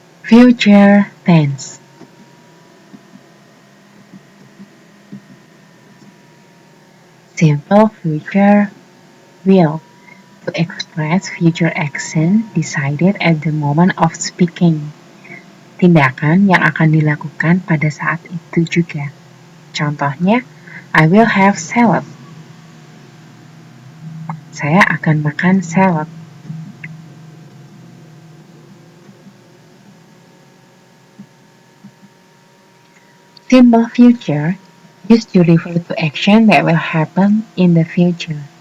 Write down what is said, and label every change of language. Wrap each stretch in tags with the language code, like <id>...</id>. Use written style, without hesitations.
<en>Future tense. Simple future will. To express future action decided at the moment of speaking.</en> <id>Tindakan yang akan dilakukan pada saat itu juga. Contohnya,</id> <en>I will have salad.</en> <id>Saya akan makan salad.</id> <en>Simple future used to refer to action that will happen in the future.</en>